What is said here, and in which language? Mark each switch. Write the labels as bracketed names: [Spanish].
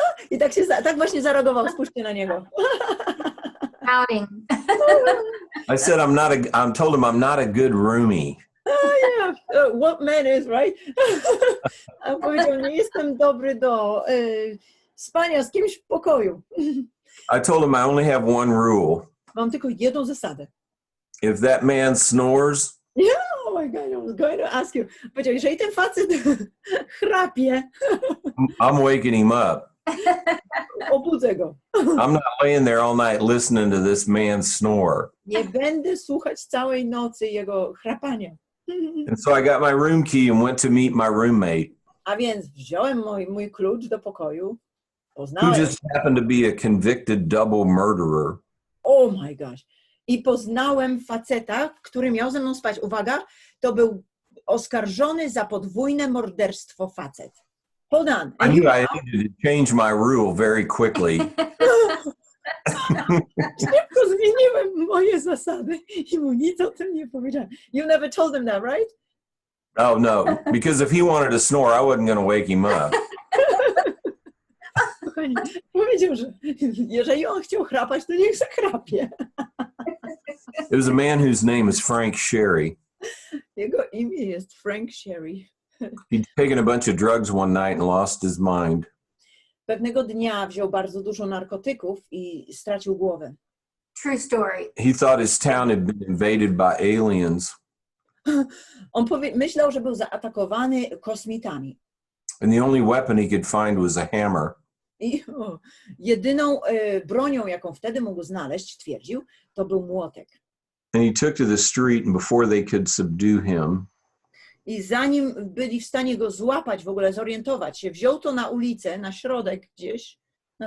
[Polish] I tak właśnie zareagował, spójrzcie na niego. [English] Outing. I said, I told him I'm not a good roomie. Yeah, what man is, right? [Polish] A powiedział, nie jestem dobry do spania z kimś w pokoju. [English] I told him I only have one rule. [Polish] Mam tylko jedną zasadę. [English] If that man snores, Yeah, oh my God, I was going to ask you. [Polish] Powiedział, jeżeli ten facet chrapie, [English] I'm waking him up. [Polish] obudzę go. [English] I'm not laying there all night listening to this man snore. [Polish] Nie będę słuchać całej nocy jego chrapania. [English] And so I got my room key and went to meet my roommate, [Polish] A więc wziąłem mój klucz do pokoju, [English] who [Polish] poznałem, [English] just happened to be a convicted double murderer. oh my gosh, [Polish] i poznałem faceta, który miał ze mną spać. Uwaga, to był oskarżony za podwójne morderstwo facet. [English] Hold on. I knew I needed to change my rule very quickly. [Polish] Szybko zmieniłem moje zasady i mu nic o tym nie powiedziałem. [English] You never told him that, right? Oh, no, because if he wanted to snore, I wasn't going to wake him up. [Polish] Kochani, powiedział, że jeżeli on chciał chrapać, to niech zachrapie. [English] It was a man whose name is Frank Sherry. [Polish] Jego imię jest Frank Sherri. [English] He'd taken a bunch of drugs one night and lost his mind. [Polish] Pewnego dnia wziął bardzo dużo narkotyków i stracił głowę. [English] True story. He thought his town had been invaded by aliens, [Polish] On myślał, że był zaatakowany kosmitami. [English] and the only weapon he could find was a hammer. [Polish] I jedyną bronią, jaką wtedy mógł znaleźć, twierdził, to był młotek. [English] And he took to the street, and before they could subdue him, [Polish] I zanim byli w stanie go złapać, w ogóle zorientować się, wziął to na ulicę, na środek gdzieś, na